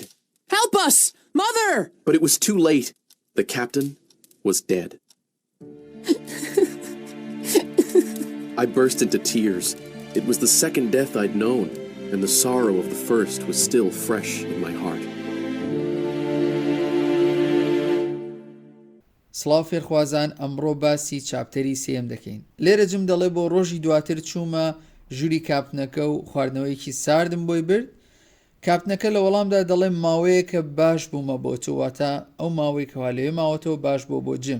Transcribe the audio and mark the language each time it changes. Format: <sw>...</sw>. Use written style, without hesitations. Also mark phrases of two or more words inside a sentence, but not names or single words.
<en>Help us! Mother! but it was too late. The captain was dead. I burst into tears. It was the second death I'd known, and the sorrow of the first was still fresh in my heart.</en> <ckb>سڵاو فێرخوازان ئەمڕۆ باسی چاپتەری سێم دەکەین. لێرە جم دەڵێ بۆ ڕۆژی دواتر چوومە ژووری کاپنەکە و خواردنەوەیەکی ساردم بۆی برد. کاپنەکە لە وەڵامدا دەڵێ ماوەیە کە باش بوومە بۆ تۆ، واتە ئەو ماوەی کەوا لەوێ ماوەتەوە باش بۆ جم.</ckb>